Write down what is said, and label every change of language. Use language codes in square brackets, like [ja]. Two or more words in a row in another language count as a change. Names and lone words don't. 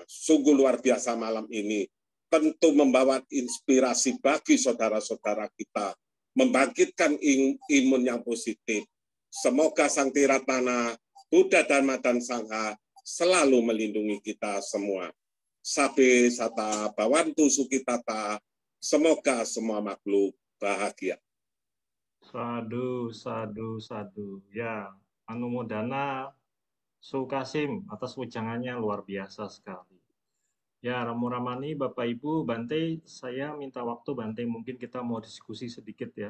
[id] Sungguh luar biasa malam ini. Tentu membawa inspirasi bagi saudara-saudara kita, membangkitkan imun yang positif. Semoga Sang Tiratana, Buddha, Dharma, dan Sangha selalu melindungi kita semua. [pi] Sabe sata bawantu sukitata, [id] semoga semua makhluk bahagia. Sadu, sadu, sadu. Ya, anumodana Suhu Kasim atas wejangannya luar biasa sekali. Ya, Romo Ramani, Bapak Ibu, Bante, saya minta waktu Bante, mungkin kita mau diskusi sedikit ya.